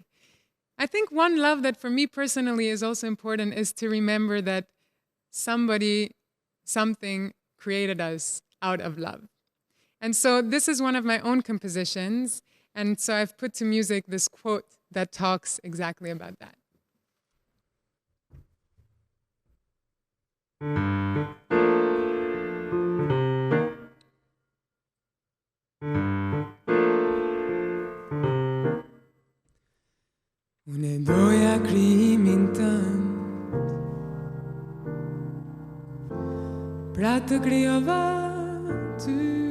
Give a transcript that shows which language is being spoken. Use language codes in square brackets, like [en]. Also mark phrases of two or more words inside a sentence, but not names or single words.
[en] I think one love that for me personally is also important is to remember that somebody, something created us out of love. And so this is one of my own compositions, and so I've put to music this quote that talks exactly about that. [sq] Unë doja krijimin tënd, pra të krijova ty.